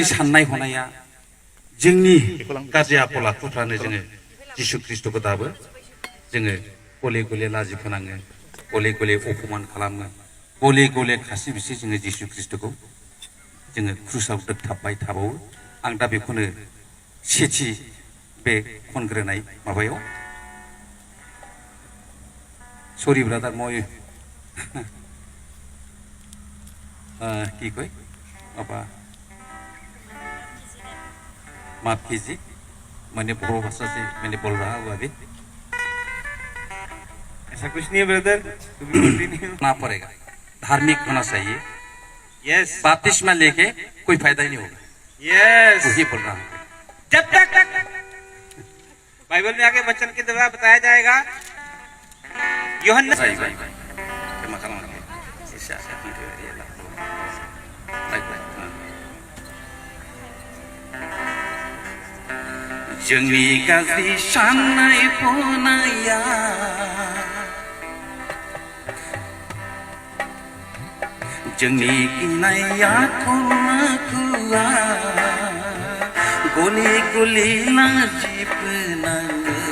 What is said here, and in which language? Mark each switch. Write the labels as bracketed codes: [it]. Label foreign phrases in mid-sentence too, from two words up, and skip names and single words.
[brx] साननाय हनाया जोंनि गाज्रि आखल आखुफ्रानो जोङो जिसु ख्रिस्टखौ दाबो जोङो गले गले लाजि फोनाङो गले गले अपमान खालामो गले गले खासि बिसि जोङो जिसु ख्रिस्टखौ जोङो क्रुसाव दोगथाबबाय थाबावो आं दा बेखौनो सेथि बे खनग्रोनाय माबायाव [en] Sorry brother, [as] মই কি কয় [hi] बाबा माफ कीजिए मैंने बोरो भाषा से मैंने बोल रहा हूँ अभी ऐसा कुछ नहीं है ब्रदर ना पड़ेगा धार्मिक होना चाहिए यस बपतिस्मा लेके कोई फायदा ही नहीं होगा यस वही बोल रहा हूँ जब तक बाइबल में आगे वचन के द्वारा बताया जाएगा यूहन्ना [brx] जोंनि गाज्रि साननाय हनाया जोंनि गिनाय आखल आखुआ गले गले लाजि फोनाङो